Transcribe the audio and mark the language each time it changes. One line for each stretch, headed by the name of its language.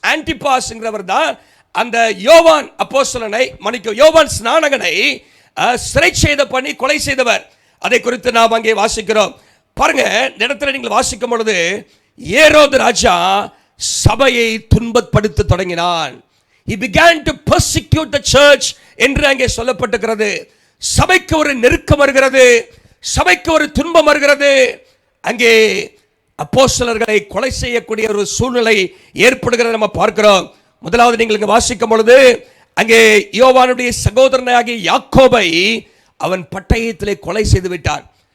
Tamil: ஆன்டிபாஸ்ங்கிறவர் தான் அந்த யோவான் அப்போஸ்தலனை, யோவான் ஸ்நானகனை சிறை செய்த பண்ணி கொலை செய்தவர். அதை குறித்து நாம் அங்கே வாசிக்கிறோம். பாருங்க, இந்த இடத்துல நீங்கள் வாசிக்கும் பொழுது ஏரோது ராஜா சபையை துன்பப்படுத்த தொடங்கினான்.
English: He began to persecute the church
Tamil: என்று அங்கே சொல்லப்பட்டிருக்கிறது. சபைக்கு ஒரு நெருக்கம் வருகிறது, சபைக்கு ஒரு துன்பம் வருகிறது. அங்கே அப்போஸ்தலர்களை கொலை செய்யக்கூடிய ஒரு சூழ்நிலை ஏற்படுகிறத நம்ம பார்க்கிறோம். முதலாவது நீங்கள் இங்கே வாசிக்கும் பொழுது அங்கே யோவானுடைய சகோதரனாகிய யாக்கோபை அவன் பட்டயத்திலே கொலை செய்து விட்டான்.